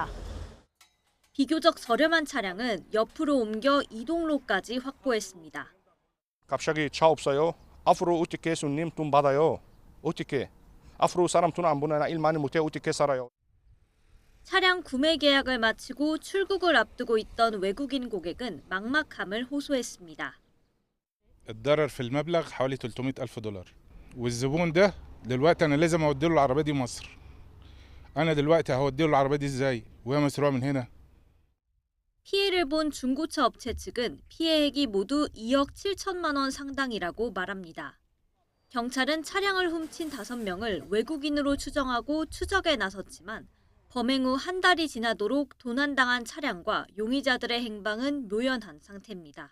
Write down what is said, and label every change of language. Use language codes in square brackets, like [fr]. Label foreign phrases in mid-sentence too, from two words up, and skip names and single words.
[ko] 비교적 저렴한 차량은 옆으로 옮겨 이동로까지 확보했습니다. 갑자기 차 없어요. 앞으로 어떻게 손님 돈 받아요? 어떻게? 앞으로 사람 돈 안 보내나 일 많이 못해 어떻게 살아요? 차량 구매 계약을 마치고 출국을 앞두고 있던 외국인 고객은 막막함을 호소했습니다. [ar] الضرر في المبلغ حوالي $300,000 والزبون ده دلوقتي انا لازم اودي له العربيه دي مصر. انا دلوقتي هودي له العربيه دي ازاي وهي مسروقه من هنا. [ko] 피해를 본 중고차 업체 측은 피해액이 모두 2억 7천만 원 상당이라고 말합니다. 경찰은 차량을 훔친 5명을 외국인으로 추정하고 추적에 나섰지만 범행 후 한 달이 지나도록 도난당한 차량과 용의자들의 행방은 묘연한 상태입니다.